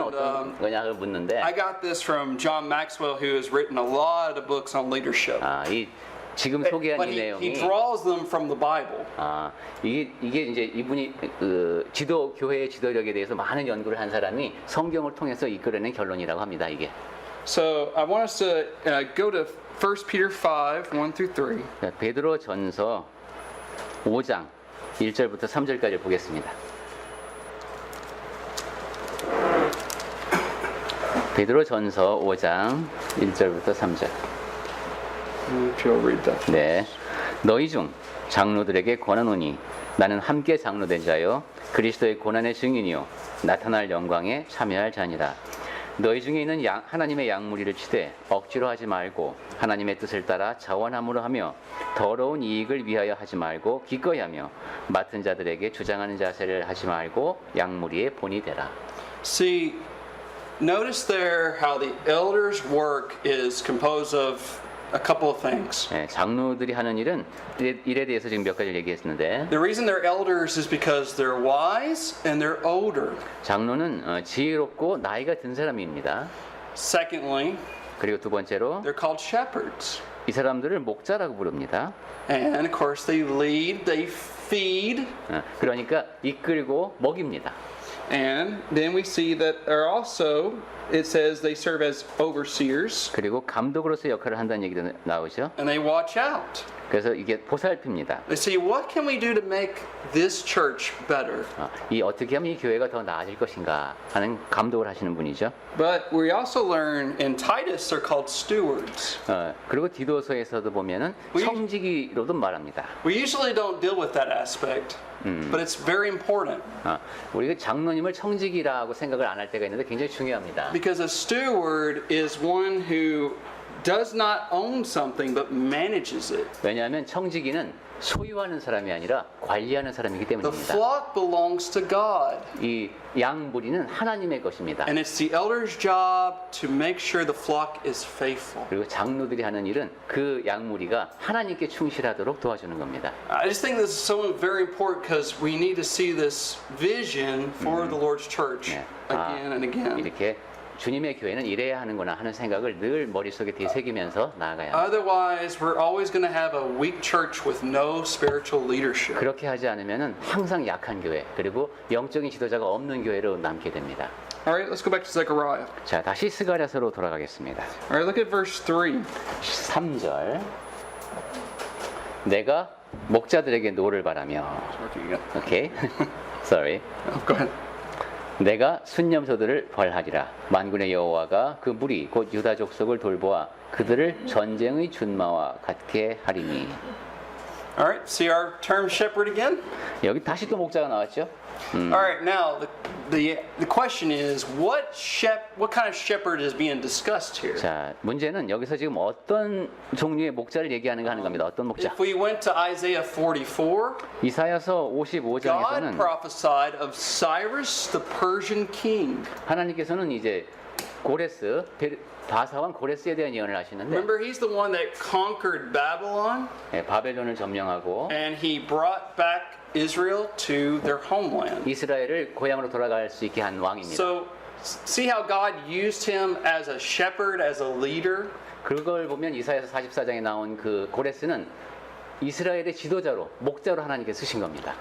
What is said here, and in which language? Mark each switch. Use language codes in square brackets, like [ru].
[en] And, [ko] 어떤 거냐를 묻는데 [en] I got this from John Maxwell, who has written a lot of books on leadership. [ko] 이 지금 소개한 [en] But [ko] 이 [en] he [ko] 내용이 [en] draws them from the Bible. [ko] 이게 이제 이분이 그 지도 교회의 지도력에 대해서 많은 연구를 한 사람이 성경을 통해서 이끌어낸 결론이라고 합니다. 이게. [en] So I want us to go to 1 Peter 5, 1 through 3. [ko] 자, 베드로 전서 5장 1절부터 3절까지 보겠습니다. 베드로 전서 5장 1절부터 3절. [en] If you'll read that. [ko] 네. 너희 중 장로들에게 권하노니 나는 함께 장로된 자요 그리스도의 고난의 증인이요 나타날 영광에 참여할 자니라. 너희 중에 있는 하나님의 양무리를 치되 억지로 하지 말고 하나님의 뜻을 따라 자원함으로 하며 더러운 이익을 위하여 하지 말고 기꺼이 하며 맡은 자들에게 주장하는 자세를 하지 말고 양무리의 본이 되라. [en] See, notice there how the elders' work is composed of a couple of things. [ko] 네, 장로들이 하는 일에 대해서 지금 몇 가지를 얘기했는데 [en] The reason they're elders is because they're wise and they're older. [ko] 장로는 지혜롭고 나이가 든 사람입니다. [en] Secondly, [ko] 그리고 두 번째로 [en] they're called shepherds. [ko] 이 사람들을 목자라고 부릅니다. [en] And of course, they lead, they feed. [ko] 그러니까 이끌고 먹입니다. [en] And then we see that are also, it says they serve as overseers [ko] 그리고 감독으로서 역할을 한다는 얘기도 나오죠. [en] and they watch out. [ko] 그래서 이게 보살핍니다. [en] They see, what can we do to make this church better? [ko] 이 어떻게 하면 이 교회가 더 나아질 것인가 하는 감독을 하시는 분이죠. [en] But we also learn in Titus they're called stewards. [ko] 그리고 디도서에서도 보면은 청지기로도 말합니다. [en] We usually don't deal with that aspect, but it's very important. [ko] 우리가 장로님을 청지기라고 생각을 안 할 때가 있는데 굉장히 중요합니다. [en] Because a steward is one who does not own something but manages it. [ko] 왜냐하면 청지기는 소유하는 사람이 아니라 관리하는 사람이기 [en] The [ko] 때문입니다. [en] flock belongs to God. [ko] 이 양무리는 하나님의 것입니다. [en] And it's the elder's job to make sure the flock is faithful. [ko] 그리고 장로들이 하는 일은 그 양무리가 하나님께 충실하도록 도와주는 겁니다. [en] I just think this is so very important because we need to see this vision for the Lord's church [ko] 네. [en] again and again. [ko] 이렇게 주님의 교회는 이래야 하는구나 하는 생각을 늘 머릿속에 되새기면서 나아가야 합니다. [en] Otherwise, we're always going to have a weak church with no spiritual leadership. [ko] 그렇게 하지 않으면 항상 약한 교회 그리고 영적인 지도자가 없는 교회로 남게 됩니다. [en] All right, let's go back to Zechariah. [ko] 자, 다시 스가랴서로 돌아가겠습니다. [en] All right, look at verse 3. [ko] 3절 내가 목자들에게 노를 바라며 오케이 [en] sorry Go ahead. [ko] 내가 순념소들을 벌하리라 만군의 여호와가 그 무리 곧 유다 족속을 돌보아 그들을 전쟁의 준마와 같게 하리니. [en] All right, see our term shepherd again? [ko] 여기 다시 또 목자가 나왔죠. [en] All right, now the question is what kind of shepherd is being discussed here? [ko] 자, 문제는 여기서 지금 어떤 종류의 목자를 얘기하는가 하는 겁니다. 어떤 목자? [en] If we went to Isaiah 44, [ko] 이사야서 [en] God [ko] 55장에서는 [en] prophesied of Cyrus the Persian king. [ko] 하나님께서는 이제 고레스 바사왕 고레스에 대한 예언을 하시는데 [en] Remember, he's the one that conquered Babylon [ko] 바벨론을 점령하고 [en] and he brought back Israel to their homeland. [ko] 이스라엘을 고향으로 돌아갈 수 있게 한 왕입니다. [en] So, see how God used him as a shepherd, as a leader? [ko] 그걸 보면 이사야서 44장에 나온 그 고레스는 이스라엘의 지도자로 목자로 하나님께 쓰신 겁니다.